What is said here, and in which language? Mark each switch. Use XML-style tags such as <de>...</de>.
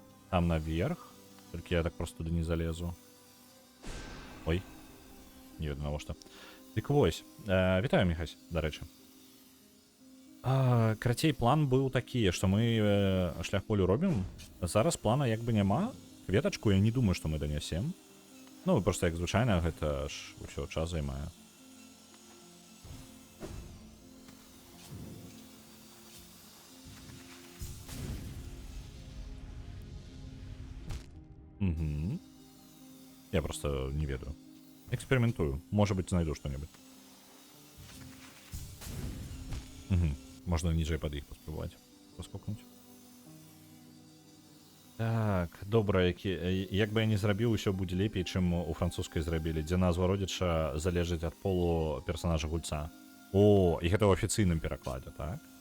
<be>Там наверх. Толькі я так просто туды не залезу. Ой. Не ведаю навошта. Дык вось. Вітаю, Міхась, дарэчы. Карацей, план быў такі, што мы шлях полю робім. Зараз плана як бы няма. Кветачку я не думаю, што мы данясем. Ну, просто як звычайна, гэта ж усё час займае. Угу. Я просто не ведаю. Экспериментую.</be> <ru>Может быть, найду что-нибудь. Угу. Можно ниже под их поспробовать. Поскокнуть.</ru> <be>Так, добра, як бы я не зрабіў, усё будзе лепей, чым у французскай зрабілі, дзе назва родзіча залежыць ад полу персонажа гульца. О, і гэта ў афіцыйным перакладзе, так?</be>